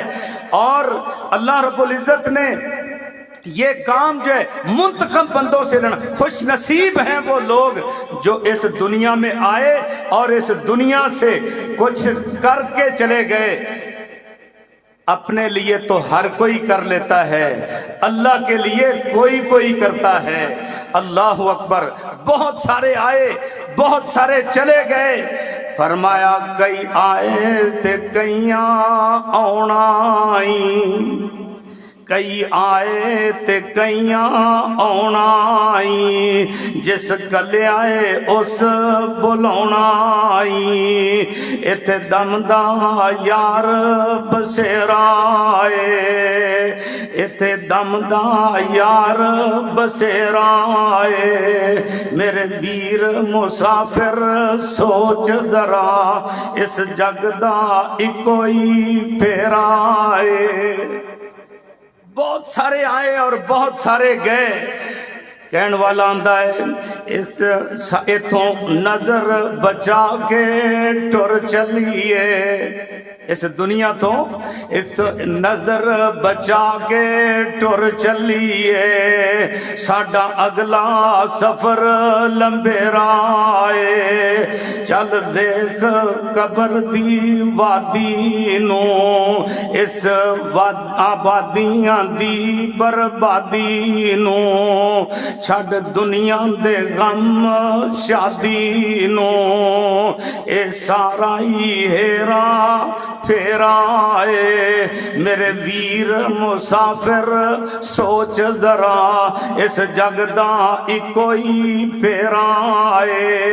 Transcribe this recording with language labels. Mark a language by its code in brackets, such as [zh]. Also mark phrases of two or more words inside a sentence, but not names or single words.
[ur] اور اللہ رب العزت نے یہ کام جو ہے منتخب بندوں سے لینا، خوش نصیب ہیں وہ لوگ جو اس دنیا میں آئے اور اس دنیا سے کچھ کر کے چلے گئے۔ اپنے لیے تو ہر کوئی کر لیتا ہے، اللہ کے لیے کوئی کرتا ہے۔ [ar] اللہ اکبر۔ [ur] بہت سارے آئے، بہت سارے چلے گئے۔ [pa] فرمایا کئی آئے تے کئیاں آنا آئیں، کئی آئے تے کئیاں آنا آئیں، جس کلے آئے اس بلاونا آئیں، ایتھے دم دا یار بسیرا آئے، ایتھے دم دا یار بسیرا آئے۔ میرے ویر مسافر سوچ ذرا، اس جگ دا کوئی پھیرا آئے۔ [ur] بہت سارے آئے اور بہت سارے گئے۔ [pa] کہن والا آندا ہے اس ایتھوں نظر بچا کے ٹر چلیے، اس دنیا تو اس نظر بچا کے ٹر چلیے، ساڈا اگلا سفر لمبے رائے، چل ویکھ قبر دی وادی نو، اس آبادیاں دی بربادی نو، چھڈ دنیا دے غم شادی نو، اے سارا ہی ہیرا پھیرا اے۔ میرے ویر مسافر سوچ ذرا، اس جگ دا کوئی پھیرا اے۔